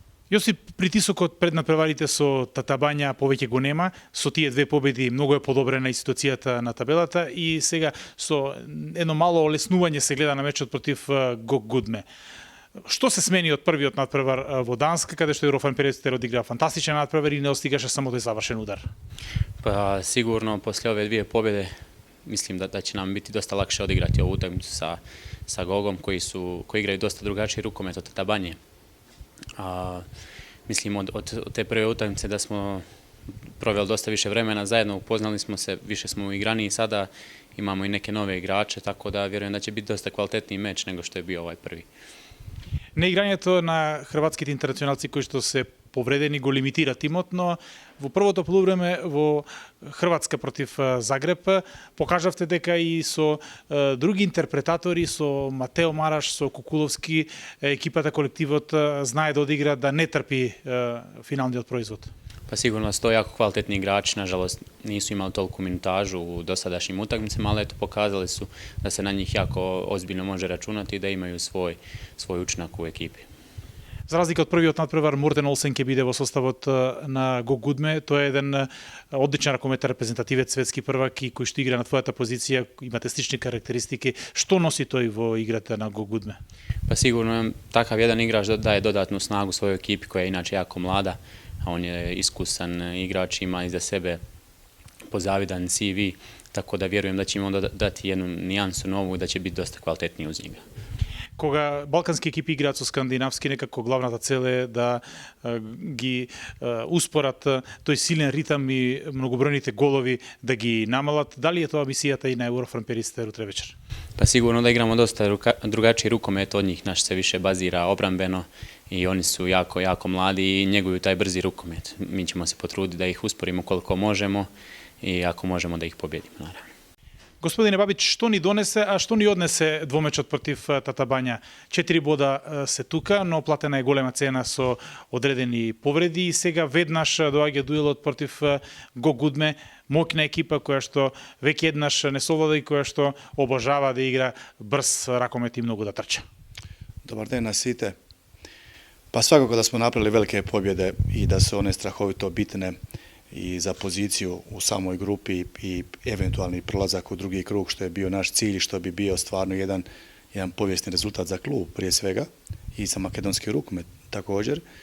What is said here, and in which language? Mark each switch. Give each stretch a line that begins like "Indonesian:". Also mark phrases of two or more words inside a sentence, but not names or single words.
Macedonian: Јосип, притисокот пред надпреварите со Татабања повеќе го нема, со тие две победи многу е подобрена и ситуацијата на табелата и сега со едно мало олеснување се гледа на мечот против Гок Гудме. Што се смени од првиот надпревар во Данска, каде што Ерофан Перестер одигра фантастичен надпревар и не остигаше само тој завршен удар?
Croatian: Pa sigurno poslije ove dvije pobjede mislim da će nam biti dosta lakše odigrati ovu utakmicu sa Gogom koji igraju dosta drugačiji rukomet od Tatabanje. Mislim od te prve utakmice da smo proveli dosta više vremena zajedno, upoznali smo se, više smo igrani i sada imamo i neke nove igrače, tako da vjerujem da će biti dosta kvalitetniji meč nego što je bio ovaj prvi.
Macedonian: Неиграњето на хрватските интернационалци кои што се повредени го лимитира тимот, но во првото полувреме во Хрватска против Загреб покажавте дека и со други интерпретатори, со Матео Мараш, со Кукуловски, екипата, колективот знае да одигра, да не трпи финалниот производ.
Croatian: Pa sigurno su to jako kvalitetni igrači, nažalost nisu imali toliku minutažu u dosadašnjim utakmicama, ali eto pokazali su da se na njih jako ozbiljno može računati i da imaju svoj učinak u ekipi.
Macedonian: За разлика од првиот надпревар, Мортен Олсен ќе биде во составот на Гок Гудме. Тој е еден одличен ракометар, репрезентативец, светски првак и кој што игра на твојата позиција, имате слични карактеристики. Што носи тој во играта на Гок Гудме?
Croatian: Pa sigurno takav jedan igrač daje dodatnu snagu svojoj ekipi koja je inače jako mlada, a on je iskusan igrač, ima iza sebe pozavidan CV, tako da vjerujem da će im onda dati jednu nijansu novu i da će biti dosta kvalitetniji uz njega.
Macedonian: Кога балкански екипи играат со скандинавски, некако главната цел е да ги успорат тој силен ритам и многобројните голови да ги намалат. Дали е тоа мисијата и на Ерофан Перестер утре вечер?
Croatian: Pa sigurno da igramo dosta drugačiji rukomet od njih, naš se više bazira obrambeno i oni su jako mladi i njeguju taj brzi rukomet. Mi ćemo se potruditi da ih usporimo koliko možemo i ako možemo da ih pobjedimo, naravno.
Macedonian: Господине Бабич, што ни донесе, а што ни однесе двомечот против Татабања? 4 бода се тука, но платена е голема цена со одредени повреди и сега веднаш доаѓа дуелот против Гок Гудме, моќна екипа која што веќе еднаш не совлада и која што обожава да игра брз ракомет и многу да трча. Добар ден на сите.
Croatian: Pa svakako da smo napravili velike pobjede i da su one strahovito bitne i za poziciju u samoj grupi i eventualni prolazak u drugi krug, što je bio naš cilj i što bi bio stvarno jedan povijesni rezultat za klub prije svega i za makedonski rukomet također.